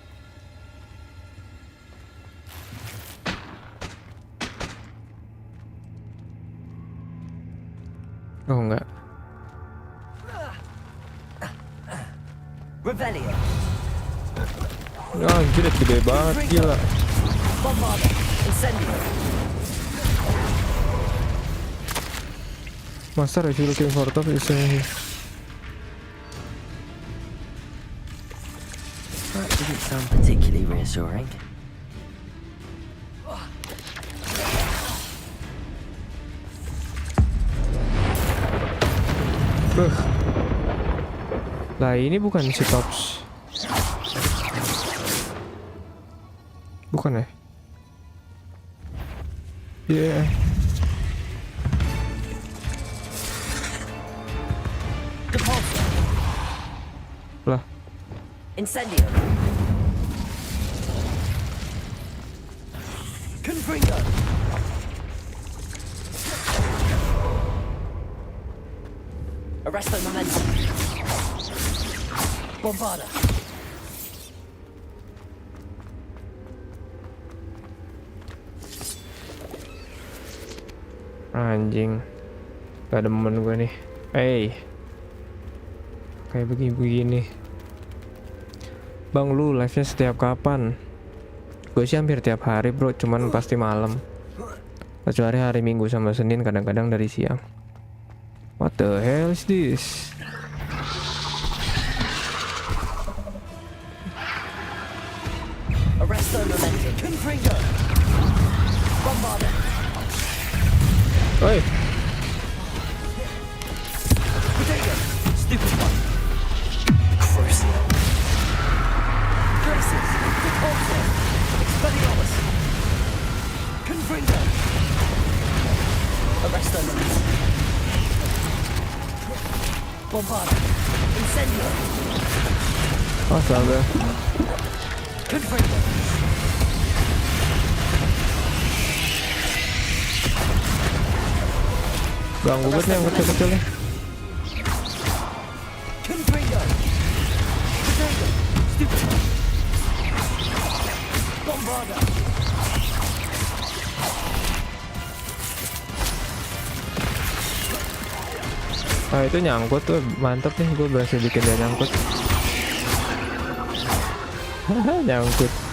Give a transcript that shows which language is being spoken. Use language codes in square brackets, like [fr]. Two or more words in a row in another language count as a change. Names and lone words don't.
[id] Oh enggak. Revelio. Anjir, gede banget, gila. Bombarda. Incendio. [en] Master, if you're looking for top, is here. That didn't sound particularly reassuring. [id] Lah ini bukan si tops. Bukan ya? Iya. Yeah. Lah. Incendio. Confringo. [en] Arrest the momentum. [id] Bombarda. Anjing. Gak demen gue nih. Kayak begini-begini. Bang, lu live-nya setiap kapan? Gue sih hampir tiap hari bro, cuman pasti malam. Kecuali hari Minggu sama Senin, kadang-kadang dari siang. [en] What the hell is this? Arrest the momentum. Confringo. Bombarda. Oi. Potato. Stupid one. Crucial. Graces. Deporte. Expelliarmus. Confringo. Arrest the momentum. Bombarda. Incendio. [id] Astaga. Confringo. Ganggu banget nih yang kecil-kecil nih. [en] Confringo. Potato. Stupid. Bombarda. [id] Ah itu nyangkut tuh, mantep nih, gue berhasil bikin dia nyangkut. Nyangkut.